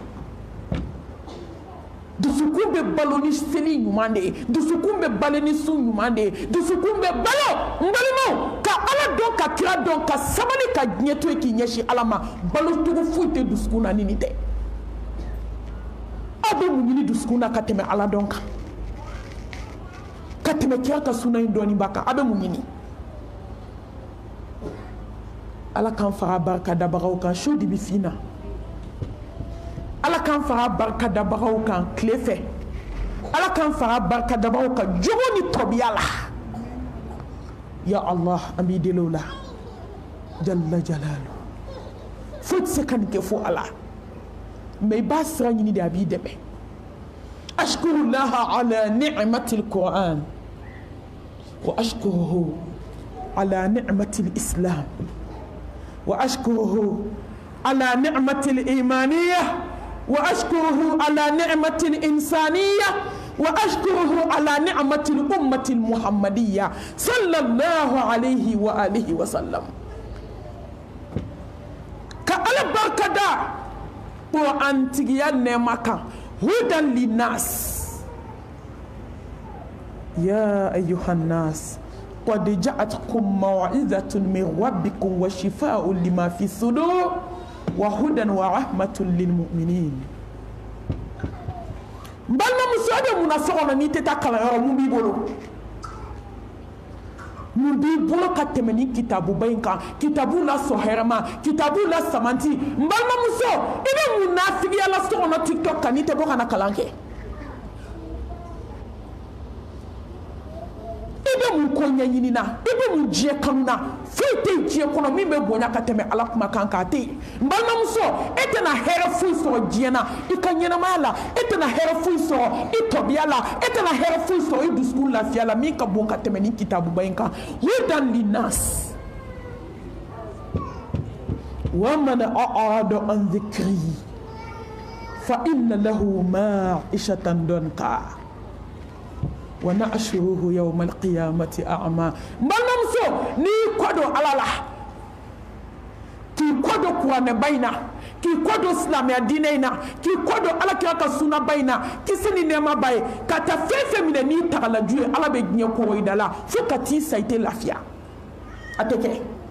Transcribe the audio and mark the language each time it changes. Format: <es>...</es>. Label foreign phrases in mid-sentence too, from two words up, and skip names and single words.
<bm>dusukun bɛ balo ni seli ɲuman de dusukun bɛ balo ni sun ɲuman de dusukun bɛ balo n balimaw ka ala dɔn ka kira dɔn ka sabali ka diɲɛ to yen k'i ɲɛsin ala ma balo cogo foyi tɛ dusukun na ni nin tɛ aw bɛ mun ɲini dusukun na ka tɛmɛ ala dɔn kan ka tɛmɛ kira ka suna in dɔɔni ba kan aw bɛ mun ɲini ala k'an faga barika dabagaw kan su de bɛ fin na ala k'an faga barika dabagaw kan tile fɛ ala k'an faga barika dabagaw kan jogo ni tɔbiya la</bm> <ar>يا الله</ar> <bm>an b'i deli o la jalla jalalu foyi tɛ se ka nin kɛ fo ala mais i b'a sira ɲini de a b'i dɛmɛ</bm> <ar>أشكر الله على نعمة القرآن وأشكره على نعمة الإسلام وأشكره على نعمة الإيمانية وأشكره على نعمة الإنسانية وأشكره على نعمة الأمة المحمدية صلى الله عليه وعلى آله وسلم</ar> <bm>ka ala barkada ko an tigiya nɛɛma kan</bm> <ar>هدى للناس يا أيها الناس قد جاءتكم موعظة من ربكم وشفاء لما في الصدور وهدى ورحمة للمؤمنين</ar> <bm>balma muso bɛ mun na so kɔnɔ n'i tɛ taa kalanyɔrɔ mun b'i bolo mun b'i bolo ka tɛmɛ ni kitabuba in kan kitabu la sɔn hɛrɛma kitabu la samanti n balimamuso i bɛ mun nafigiya la so kɔnɔ tiktok kan n'i tɛ bɔ ka na kalan kɛ i bɛ mun ko ɲɛɲini na i bɛ mun diɲɛ kanu na foyi tɛ diɲɛ kɔnɔ min bɛ bonya ka tɛmɛ ala kuma kan k'a tɛ yen n balimamuso e tɛna hɛrɛ foyi sɔrɔ diɲɛ na i ka ɲɛnamaya la e tɛna hɛrɛ foyi sɔrɔ i tɔbiya la e tɛna hɛrɛ foyi sɔrɔ i dusukun lafiya la min ka bon ka tɛmɛ ni kitabuba in kan</bm> <ar>هدى للناس ومن أعرض عن ذكري فإن له معيشة ضنكا ونحشره يوم القيامة أعمى</ar> <bm>balimamuso n'i kɔdɔ ala la k'i kɔdɔ kuranɛ ba in na k'i kɔdɔ silamɛya diinɛ in na k'i kɔdɔ alakira ka sunna ba in na kisi ni nɛɛma ba ye ka taa fɛn fɛn minɛ n'i tagalaju ye ala bɛ diɲɛ kɔgɔ i da la fo ka t'i sa i tɛ lafiya a tɛ kɛ</bm>